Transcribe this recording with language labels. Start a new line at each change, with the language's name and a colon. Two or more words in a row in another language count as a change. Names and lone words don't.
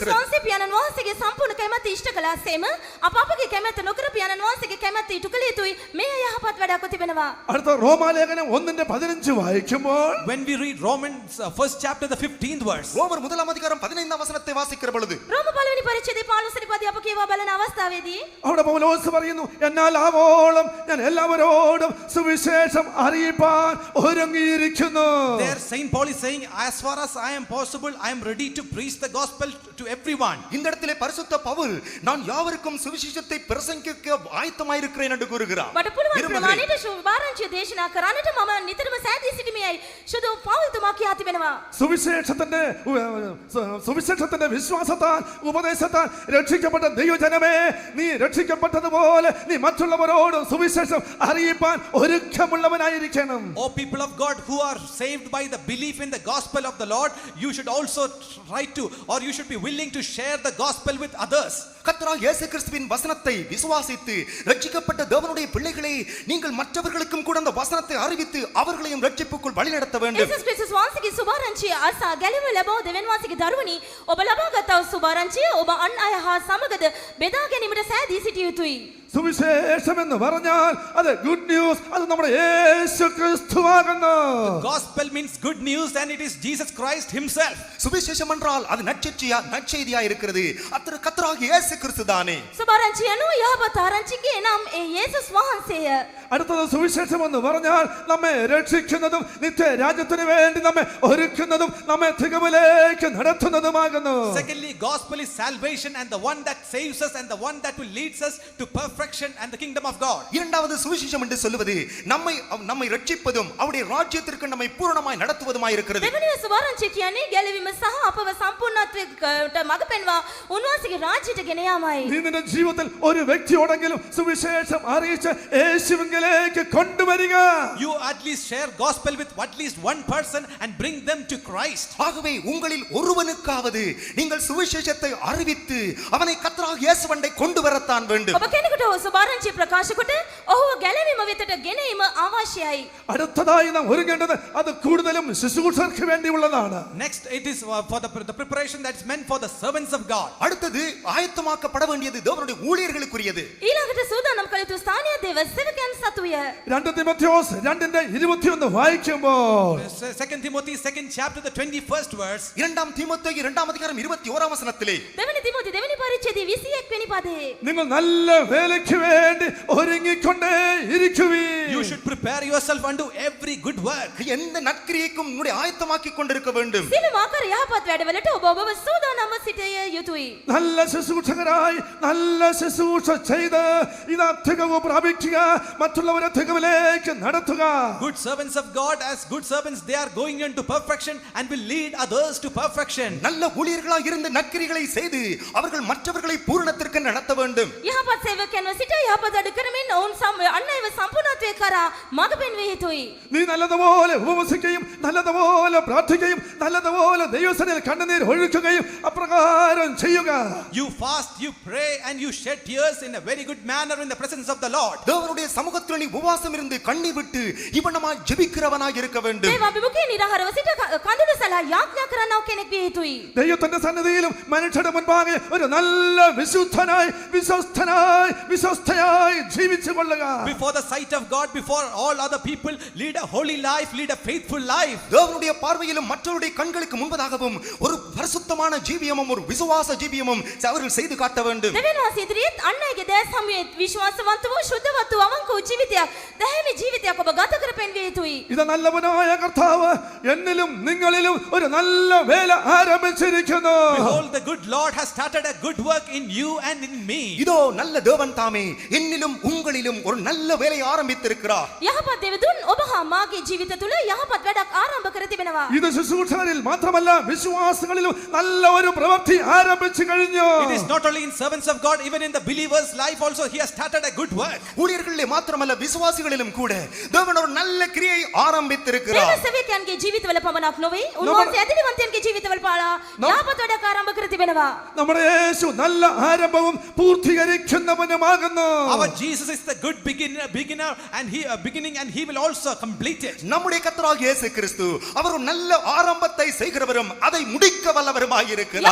Tamil: இருக்கிறது.
Sinhala: වහන්සේ පියාණන් වහන්සේගේ සම්පූර්ණ කැමැත්ත ඉෂ්ට කළාseම අප අපගේ කැමැත්ත නොකර පියාණන් වහන්සේගේ කැමැත්ත ඉටු කළ යුතුයි. මේ යහපත් වැඩක් තිබෙනවා.
Malayalam: അടുത്ത റോമാലേഖനം 1:15 വായിക്കുമ്പോൾ
English: When we read Romans 1st chapter, the 15th verse,
Tamil: ரோமர் 1ஆம் அதிகாரம் 15ஆம் வசனத்தை வாசிக்கிற பொழுது
Sinhala: රෝම 1 වෙනි පරිච්ඡේදයේ 15 වෙනි පදේ අප කියවා බලන අවස්ථාවේදී
Malayalam: അവിടെ പൗലോസ് പറയുന്നു, എന്നാൽ ആവോളം ഞാൻ എല്ലാവരോടും സുവിശേഷം അറിയിപ്പാൻ ഒരുങ്ങിയിരിക്കുന്നു.
English: there Saint Paul is saying, as far as I am possible, I am ready to preach the gospel to everyone.
Tamil: இந்த இடத்திலே பரிசுத்த பவுல் நான் யாவருக்கும் சுவிசேஷத்தை பிரசங்கிக்க ஆயத்தமாய் இருக்கிறேன் என்று கூறுகிறார்.
Sinhala: මට පුළුවන් ප්‍රමාණයට සුභාරංචිය දේශනා කරන්නට මම නිතරම සෑදී සිටිමියයි ශුද්ධ පෞල්තුමා කියා තිබෙනවා.
Malayalam: സുവിശേഷത്തിന്റെ വിശ്വാസത്താൽ ഉപദേശത്താൽ രക്ഷിക്കപ്പെട്ട ദൈവജനമേ, നീ രക്ഷിക്കപ്പെട്ടതുപോലെ നീ മറ്റുള്ളവരോട് സുവിശേഷം അറിയിപ്പാൻ ഒരുക്കമുള്ളവനായിരിക്കണം.
English: O people of God who are saved by the belief in the gospel of the Lord, you should also try to, or you should be willing to share the gospel with others.
Tamil: கர்த்தராகிய இயேசு கிறிஸ்துவின் வசனத்தை விசுவாசித்து ரட்சிக்கப்பட்ட தேவனுடைய பிள்ளைகளே, நீங்கள் மற்றவர்களுக்கும் கூட அந்த வசனத்தை அறிவித்து அவர்களையும் ரட்சிப்புக்குள் வழிநடத்த வேண்டும்.
Sinhala: යේසුස් ක්‍රිස්තුස් වහන්සේගේ සුභාරංචිය අසා ගැලවීම ලැබව දෙවියන් වහන්සේගේ දරුවනි, ඔබ ලබාගත් සුභාරංචිය ඔබ අන් අය හා සමගද බෙදා ගැනීමට සෑදී සිටිය යුතුයි.
Malayalam: സുവിശേഷം എന്ന് പറഞ്ഞാൽ അത്
English: good news,
Malayalam: അത് നമ്മുടെ യേശു ക്രിസ്തുവാകുന്നു.
English: Gospel means good news, and it is Jesus Christ himself.
Tamil: சுவிசேஷம் என்றால் அது நற்செய்தியா இருக்கிறது. அது கர்த்தராகிய இயேசு கிறிஸ்து தானே.
Sinhala: සුභාරංචිය අනුව යහපත් ආරංචිගේ නම් ඒ යේසුස් වහන්සේය.
Malayalam: അടുത്തത് സുവിശേഷം എന്ന് പറഞ്ഞാൽ നമ്മെ രക്ഷിക്കുന്നതും നിത്യ രാജ്യത്തിന് വേണ്ടി നമ്മെ ഒരുക്കുന്നതും നമ്മെ തികവിലേക്ക് നടത്തുന്നതുമാകുന്നു.
English: Secondly, gospel is salvation, and the one that saves us and the one that will leads us to perfection and the kingdom of God.
Tamil: இரண்டாவது சுவிசேஷம் என்று சொல்வது நம்மை ரட்சிப்பதும் அவருடைய ராஜ்யத்திற்கு நம்மை பூரணமாய் நடத்துவதுமாய் இருக்கிறது.
Sinhala: දෙවෙනි සුභාරංචිය කියන්නේ ගැලවීම සහ අපව සම්පූර්ණත්වයට මඟ පෙන්වා උන්වහන්සේගේ රාජ්‍යයට ගෙන යාමයි.
Malayalam: നീ നിന്റെ ജീവിതത്തിൽ ഒരു വ്യക്തിയോടെങ്കിലും സുവിശേഷം അറിയിച്ച് യേശുവിലേക്ക് കൊണ്ടുവരിക.
English: You at least share gospel with at least one person and bring them to Christ.
Tamil: ஆகவே உங்களில் ஒருவனுக்காவது நீங்கள் சுவிசேஷத்தை அறிவித்து அவனை கர்த்தராகிய இயேசுவண்டை கொண்டு வரத்தான் வேண்டும்.
Sinhala: ඔබ කෙනෙකුට සුභාරංචිය ප්‍රකාශ කොට ඔහුව ගැලවීම වෙතට ගෙන ඒම අවශ්‍යයි.
Malayalam: അടുത്തതായി നാം ഒരുങ്ങേണ്ടത് അത് കൂടുതലും ശുശ്രൂഷകർക്ക് വേണ്ടിയുള്ളതാണ്.
English: Next, it is for the preparation that is meant for the servants of God.
Tamil: அடுத்தது ஆயத்தமாக்கப்பட வேண்டியது தேவனுடைய ஊழியர்களுக்குரியது.
Sinhala: ඊළඟට සූදානම් කළ යුතු ස්ථානීය දේව සේවකයන් සතුය.
Malayalam: 2 തിമോഥെയോസ് 2:21 വായിക്കുമ്പോൾ
English: 2 Timothy 2nd chapter, the 21st verse,
Tamil: இரண்டாம் தீமோத்தேயு 2ஆம் அதிகாரம் 21ஆம் வசனத்திலே
Sinhala: දෙවෙනි තිමෝති දෙවෙනි පරිච්ඡේදයේ 21 වෙනි පදේ
Malayalam: നിങ്ങൾ നല്ല വേലയ്ക്ക് വേണ്ടി ഒരുങ്ങിക്കൊണ്ടേ ഇരിക്കുവീൻ.
English: you should prepare yourself unto every good work.
Tamil: எந்த நற்கிரியைக்கும் உன்னை ஆயத்தமாக்கிக் கொண்டிருக்க வேண்டும்.
Sinhala: සියලුම ආකාර යහපත් වැඩවලට ඔබ ඔබව සූදානම්ව සිටිය යුතුයි.
Malayalam: നല്ല ശുശ്രൂഷകരായി നല്ല ശുശ്രൂഷ ചെയ്ത് ഇതാ തികവ് പ്രാപിക്കുക, മറ്റുള്ളവരെ തികവിലേക്ക് നടത്തുക.
English: Good servants of God, as good servants, they are going into perfection and will lead others to perfection.
Tamil: நல்ல ஊழியர்களாக இருந்த நற்கிரிகளை செய்து அவர்கள் மற்றவர்களை பூரணத்திற்கு நடத்த வேண்டும்.
Sinhala: යහපත් සේවකයන් දෙවියන්ව සිට යහපත අඩු කරමින් ඔවුන් අන්නයව සම්පූර්ණත්වයේ කරා මඟ පෙන්විය යුතුයි.
Malayalam: നീ നല്ലതുപോലെ ഉപവസിക്കുകയും നല്ലതുപോലെ പ്രാർത്ഥിക്കുകയും നല്ലതുപോലെ ദൈവസന്നിധിയിൽ കണ്ണുനീർ ഒഴുക്കുകയും അപ്രകാരം ചെയ്യുക.
English: You fast, you pray, and you shed tears in a very good manner in the presence of the Lord.
Tamil: தேவனுடைய சமூகத்தில் நீ உபவாசம் இருந்து கண்ணீர் விட்டு இவனமாய் ஜெபிக்கிறவனாய் இருக்க வேண்டும்.
Sinhala: දේව අභිමුඛයේ නිරහරව සිට කඳුළු සලා යාඥා කරන්නව කෙනෙක් විය යුතුයි.
Malayalam: ദൈവത്തിന്റെ സന്നിധിയിലും മനുഷ്യരുടെ മുൻപാകെ ഒരു നല്ല വിശുദ്ധനായി വിശ്വസ്തയായി ജീവിച്ചു കൊള്ളുക.
English: Before the sight of God, before all other people, lead a holy life, lead a faithful life.
Tamil: தேவனுடைய பார்வையிலும் மற்றவருடைய கண்களுக்கு முன்பதாகவும் ஒரு பரிசுத்தமான ஜீவியமும் ஒரு விசுவாச ஜீவியமும் அவர்கள் செய்து காட்ட வேண்டும்.
Sinhala: දෙවියන් වහන්සේ ඉදිරියේ අන් අයගේ දැස් සමුවේ විශ්වාසවන්ත වූ ශුද්ධවත් වූ අවංක වූ ජීවිතයක් දැහැමි ජීවිතයක් ඔබ ගත කර පෙන්විය යුතුයි.
Malayalam: ഇത് നല്ലവനായ കർത്താവ് എന്നിലും നിങ്ങളിലും ഒരു നല്ല വേല ആരംഭിച്ചിരിക്കുന്നു.
English: Behold, the good Lord has started a good work in you and in me.
Tamil: இதோ நல்ல தேவன் தாமே என்னிலும் உங்களிலும் ஒரு நல்ல வேலையை ஆரம்பித்திருக்கிறார்.
Sinhala: යහපත් දෙවිඳුන් ඔබ හා මාගේ ජීවිත තුළ යහපත් වැඩක් ආරම්භ කර තිබෙනවා.
Malayalam: ഇത് ശുശ്രൂഷകരിൽ മാത്രമല്ല വിശ്വാസങ്ങളിലും നല്ല ഒരു പ്രവൃത്തി ആരംഭിച്ചു കഴിഞ്ഞു.
English: It is not only in servants of God, even in the believer's life also he has started a good work.
Tamil: ஊழியர்களிலே மாத்திரமல்ல விசுவாசிகளிலும் கூட தேவன் ஒரு நல்ல கிரியை ஆரம்பித்திருக்கிறார்.
Sinhala: දේව සේවකයන්ගේ ජීවිතවල පමණක් නොවේ උන්වහන්සේ ඇදහිලිවන්තයන්ගේ ජීවිතවල පාලා යහපත් වැඩක් ආරම්භ කර තිබෙනවා.
Malayalam: നമ്മുടെ യേശു നല്ല ആരംഭവും പൂർത്തീകരിക്കുന്നവനുമാകുന്നു.
English: Our Jesus is the good beginner and he beginning and he will also complete it.
Tamil: நம்முடைய கர்த்தராகிய இயேசு கிறிஸ்து அவர் ஒரு நல்ல ஆரம்பத்தை செய்கிறவரும் அதை முடிக்க வல்லவருமாய் இருக்கிறார்.